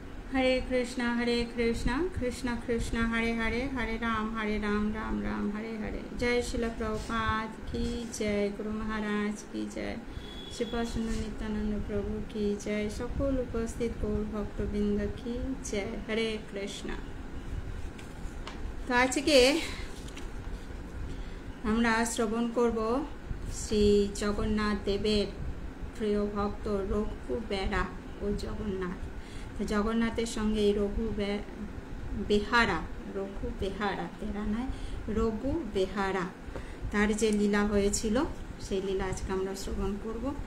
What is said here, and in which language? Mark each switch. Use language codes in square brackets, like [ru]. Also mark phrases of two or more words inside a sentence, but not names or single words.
[hi] हरे कृष्णा कृष्ण कृष्ण हरे हरे, हरे राम राम राम हरे हरे। जय शिल प्रभुपाद की जय, गुरु महाराज की जय, श्रीपाद नित्यानंद प्रभु की जय, सकल उपस्थित गौर भक्तबृंद की जय। हरे कृष्णा। तो आज के [bn] আমরা শ্রবণ করব শ্রী জগন্নাথ দেবের প্রিয় ভক্ত রঘু বেহারা ও জগন্নাথ। তো জগন্নাথের সঙ্গে এই রঘু বেহারা তেরা নয়, রঘু বেহারা, তার যে লীলা হয়েছিল সেই লীলা আজকে আমরা শ্রবণ করব।